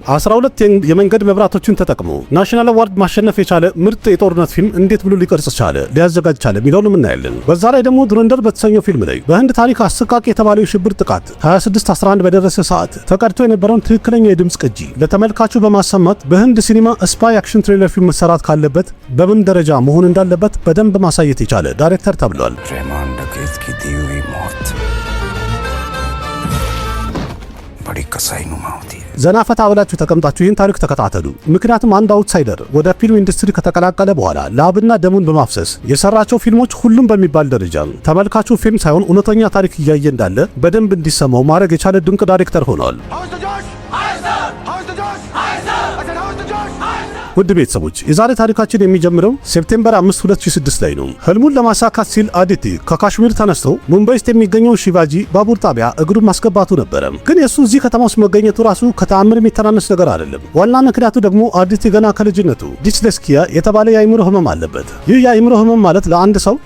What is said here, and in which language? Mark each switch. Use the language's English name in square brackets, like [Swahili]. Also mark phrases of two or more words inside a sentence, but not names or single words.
[Amharic] 12 የመንገድ መብራቶችን ተጠቅሞ [English] national award [Amharic] ማሸነፍ የቻለ ምርጥ የጦርነት ፊልም እንዴት ብሎ ሊቀርጽ ቻለ፣ ሊያዘጋጅ ቻለ የሚለውንም እናያለን። በዛ ላይ ደግሞ ዱረንደር በተሰኘው ፊልም ላይ በህንድ ታሪክ አሰቃቂ የተባለው የሽብር ጥቃት 26/11 በደረሰ ሰዓት ተቀድቶ የነበረውን ትክክለኛ የድምጽ ቅጂ ለተመልካቹ በማሰማት በህንድ ሲኒማ [English] spy action thriller [Amharic] ፊልም መሰራት ካለበት በምን ደረጃ መሆን እንዳለበት በደንብ ማሳየት የቻለ ዳይሬክተር ተብሏል። [Hindi] रहमान डकैत की दी हुई मौत बड़ी कसाई नुमा होती है। [Amharic] ዘና ፈታ ብላችሁ ተቀምጣችሁ ይህን ታሪክ ተከታተሉ። ምክንያቱም አንድ አውትሳይደር ወደ [English] film industry [Amharic] ከተቀላቀለ በኋላ ላብና ደሙን በማፍሰስ የሰራቸው ፊልሞች ሁሉም በሚባል ደረጃ ተመልካቹ ፊልም ሳይሆን እውነተኛ ታሪክ እያየ እንዳለ በደንብ እንዲሰማው ማድረግ የቻለ ድንቅ ዳይሬክተር ሆኗል። ውድ ቤተሰቦች የዛሬ ታሪካችን የሚጀምረው ሴፕቴምበር 5 2006 ላይ ነው። ህልሙን ለማሳካት ሲል አዲቲ ከካሽሚር ተነስቶ ሙምባይ ውስጥ የሚገኘው ሺቫጂ ባቡር ጣቢያ እግሩን ማስገባቱ ነበረ። ግን የሱ እዚህ ከተማ ውስጥ መገኘቱ ራሱ ከተአምር የሚተናነስ ነገር አይደለም። ዋና ምክንያቱ ደግሞ አዲቲ ገና ከልጅነቱ ዲስሌክሲያ የተባለ የአእምሮ ህመም አለበት። ይህ የአእምሮ ህመም ማለት ለአንድ ሰው